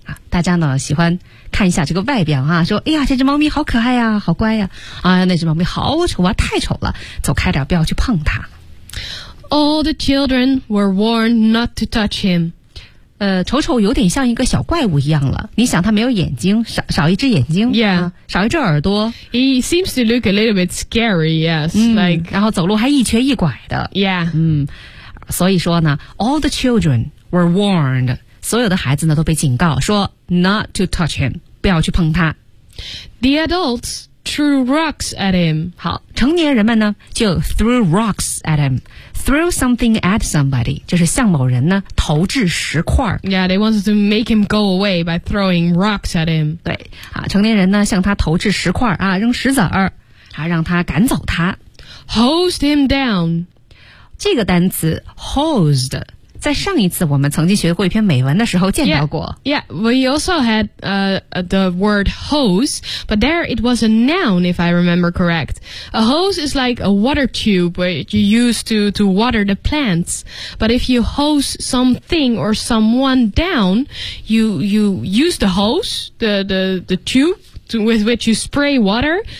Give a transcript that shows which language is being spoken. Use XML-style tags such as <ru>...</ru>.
<zh>大家呢喜欢看一下这个外表啊说哎呀这只猫咪好可爱啊好乖啊。哎呀那只猫咪好丑啊太丑了走开点不要去碰它。</zh> <en>All the children were warned not to touch him.</en> <zh>丑丑有点像一个小怪物一样了。你想他没有眼睛 少一只眼睛</zh> <en>yeah.</en> <zh>少一只耳朵。</zh> <en>He seems to look a little bit scary, yes.</en> <zh>然后走路还一瘸一拐的。</zh> <en>Yeah.</en> <zh>所以说呢 ,</zh> <en>all the children were warned,</en> <zh>所有的孩子呢都被警告说</zh> <en>not to touch him,</en> <zh>不要去碰他。</zh> <en>The adults threw rocks at him.</en> <zh>好，成年人们呢就</zh> <en>threw rocks at him. Throw something at somebody</en> <zh>就是向某人呢投掷石块。</zh> <en>Yeah, they wanted to make him go away by throwing rocks at him.</en> <zh>对，啊，成年人呢向他投掷石块啊，扔石子儿，啊，让他赶走他。</zh> <en>Hosed him down.</en> <zh>这个单词 hosed. 在上一次我们曾经学过一篇美文的时候见到过。</zh> <en>Yeah, we also had the word hose, but there it was a noun, if I remember correct. A hose is like a water tube which you use to water the plants. But if you hose something or someone down, you use the hose, the tube with which you spray water.</en>